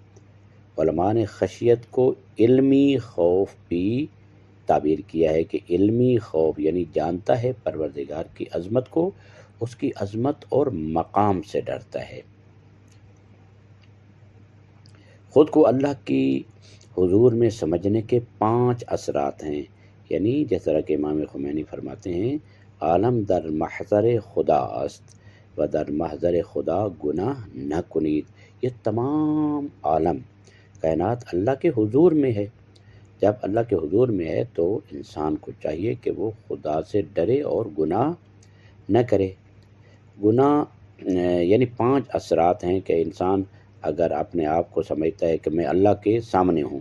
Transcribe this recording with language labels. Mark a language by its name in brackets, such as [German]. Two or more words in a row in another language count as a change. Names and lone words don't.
[Urdu] علماء نے خشیت کو علمی خوف بھی تعبیر کیا ہے کہ علمی خوف یعنی جانتا ہے پروردگار کی عظمت کو، اس کی عظمت اور مقام سے ڈرتا ہے۔ خود کو اللہ کی حضور میں سمجھنے کے 5 اثرات ہیں، یعنی جس طرح کہ امام خمینی فرماتے ہیں [Persian] عالم در محضر خدا است و در محضر خدا گناہ نہ کنید۔ [Urdu] یہ تمام عالم کائنات اللہ کے حضور میں ہے۔ جب اللہ کے حضور میں ہے تو انسان کو چاہیے کہ وہ خدا سے ڈرے اور گناہ نہ کرے۔ گناہ یعنی 5 اثرات ہیں کہ انسان اگر اپنے آپ کو سمجھتا ہے کہ میں اللہ کے سامنے ہوں۔